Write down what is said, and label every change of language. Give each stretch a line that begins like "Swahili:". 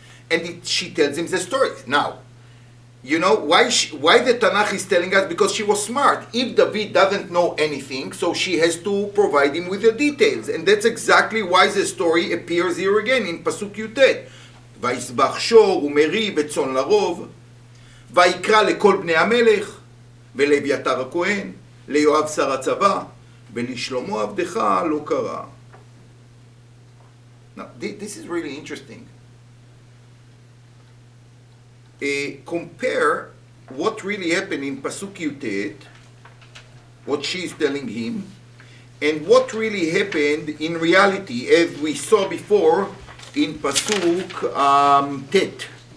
English: And she tells him the story. Now, why the Tanakh is telling us? Because she was smart. If David doesn't know anything, so she has to provide him with the details. And that's exactly why the story appears here again in Pasuk Yutet.
Hebrew: ויסבח שור ומרי וצאן לרוב, ויקרא לכל בני המלך, ולאביתר הכהן, ליואב שר הצבא, ולשלמה עבדך לא קרא.
English: Now, this is really interesting. Compare what really happened in Pasuk Yutet, what she is telling him, and what really happened in reality, as we saw before, in Pasuk Tet.